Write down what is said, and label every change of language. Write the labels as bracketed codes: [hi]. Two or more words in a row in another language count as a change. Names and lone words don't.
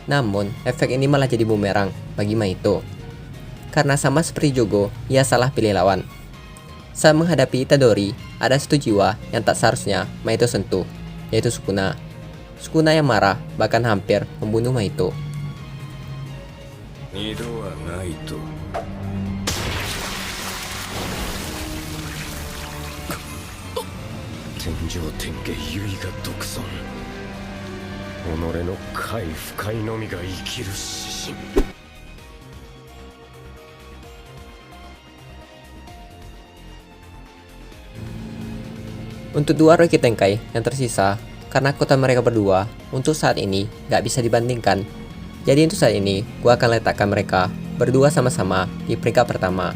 [id] Namun, efek ini malah jadi bumerang bagi Mahito. Karena sama seperti Jogo, ia salah pilih lawan. Saat menghadapi Itadori, ada satu jiwa yang tak seharusnya Mahito sentuh, yaitu Sukuna. Sukuna yang marah bahkan hampir membunuh Mahito. [ja] 二度はないと。天上天下唯我独尊。己の快不快のみが生きる指針。 [id] Untuk dua Rocky Tenkai yang tersisa, karena kekuatan mereka berdua untuk saat ini gak bisa dibandingkan. Jadi untuk saat ini, gua akan letakkan mereka berdua sama-sama di peringkat pertama.